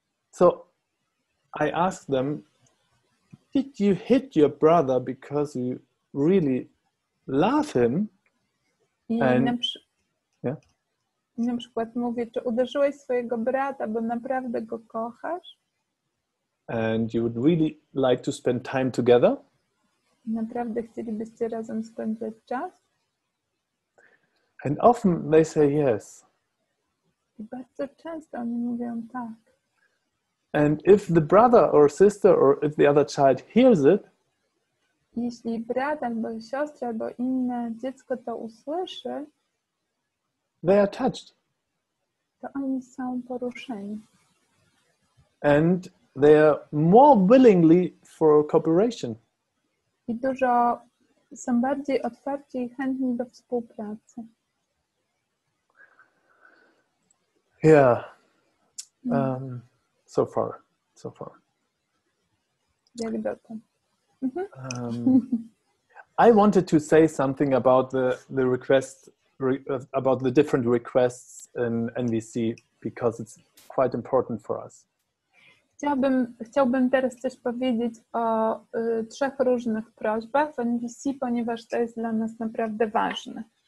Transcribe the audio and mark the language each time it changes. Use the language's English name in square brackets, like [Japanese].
[English] So I asked them, did you hit your brother because you really love him? I And, na yeah? [Polish] I na przykład mówię, czy uderzyłeś swojego brata, bo naprawdę go kochasz? [English] And you would really like to spend time together? [Polish] Naprawdę chcielibyście razem spędzać czas? [English] And often they say yes. [Polish] I bardzo często oni mówią tak. [English] And if the brother or sister or if the other child hears it, [Polish] Jeśli brat albo siostra albo inne dziecko to usłyszy, [English] they are touched. [Polish] to oni są poruszeni. [English] And they are more willingly for cooperation. [Polish] I są bardziej otwarci i chętni do współpracy. [English] Yeah. So far. [Polish] Jak dotąd. [English] I wanted to say something about the request, about the different requests in NVC, because it's quite important for us. [Polish] Chciałbym teraz coś powiedzieć o 3 różnych prośbach w NVC, ponieważ to jest dla nas naprawdę ważne.